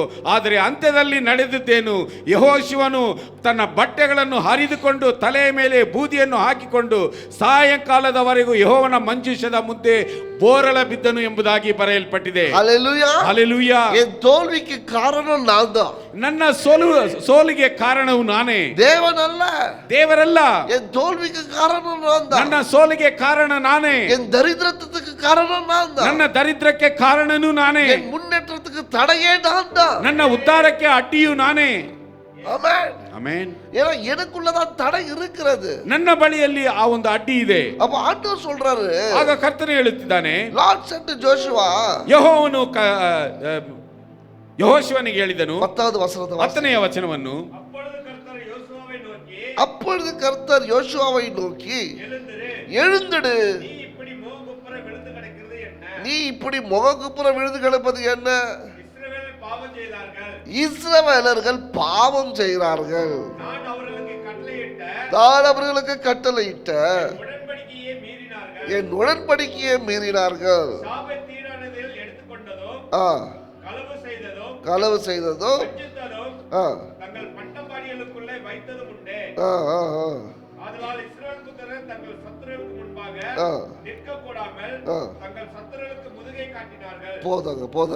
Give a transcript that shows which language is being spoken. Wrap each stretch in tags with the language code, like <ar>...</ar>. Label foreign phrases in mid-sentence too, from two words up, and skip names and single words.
<kn>ಆದರೆ ಅಂತ್ಯದಲ್ಲಿ ನಡೆದಿದ್ದೇನು? ಯೆಹೋಶುವ ತನ್ನ ಬಟ್ಟೆಗಳನ್ನು ಹರಿದುಕೊಂಡು ತಲೆಯ ಮೇಲೆ ಬೂದಿಯನ್ನು ಹಾಕಿಕೊಂಡು ಸಾಯಂಕಾಲದವರೆಗೂ ಯೆಹೋವನ ಮಂಜೂಷದ ಮುಂದೆ ಬೋರಳ ಬಿದ್ದನು ಎಂಬುದಾಗಿ ಬರೆಯಲ್ಪಟ್ಟಿದೆ. ಹಲ್ಲೆಲೂಯಾ, ಹಲ್ಲೆಲೂಯಾ.</kn> <ta>என் தோல்விக்கு காரணம் நான் தான்.</ta> <kn>ನನ್ನ ಸೋಲಿಗೆ ಕಾರಣವು ನಾನೇ,</kn> <ta>தேவனல்ல.</ta> <kn>ದೇವರಲ್ಲ.</kn> <ta>என் தோல்விக்கு காரணம் நான் தான்.</ta> <kn>ನನ್ನ ಸೋಲಿಗೆ ಕಾರಣ ನಾನೇ.</kn> <ta>என் தரித்திரத்துக்கு காரணம் நான் தான்.</ta> <kn>ನನ್ನ ದರಿದ್ರಕ್ಕೆ ಕಾರಣನೂ ನಾನೇ.</kn> <ta>என் முன்னேற்றத்துக்கு தடையே நான் தான்.</ta> <kn>ನನ್ನ ಉದ್ಧಾರಕ್ಕೆ ಅಡ್ಡಿಯೂ ನಾನೇ.</kn> <ta>ஆமென்,</ta> <kn>ಆಮೆನ್.</kn> <ta>ஏன்னா எனக்குள்ளதான் தடை இருக்கிறது.</ta> <kn>ನನ್ನ ಬಳಿಯಲ್ಲಿ ಆ ಒಂದು ಅಡ್ಡಿ ಇದೆ.</kn> <ta>அப்ப ஆண்டவர் சொல்றாரு,</ta> <kn>ಆಗ ಕರ್ತನು ಹೇಳುತ್ತಿದ್ದಾನೆ,</kn> <en>லார்ட் said to Joshua,</en> <kn>ಯೆಹೋವನು ಯೆಹೋಶುವನಿಗೆ ಹೇಳಿದನು.</kn> <ta>10வது வசனத்தை</ta> <kn>10ನೇ ವಚನವನ್ನು,</kn> <ta>அப்பொழுது கர்த்தர் யோசுவாவை நோக்கி, எழுந்திடு, நீ இப்படி முகங்குப்புற விழுந்து கிடப்பது என்ன? இஸ்ரவேலர்கள் பாவம் செய்கிறார்கள், நான் அவர்களுக்கு கட்டளையிட்ட என் உடன்படிக்கையை மீறினார்கள், களவு செய்ததும் போதுங்க.</ta>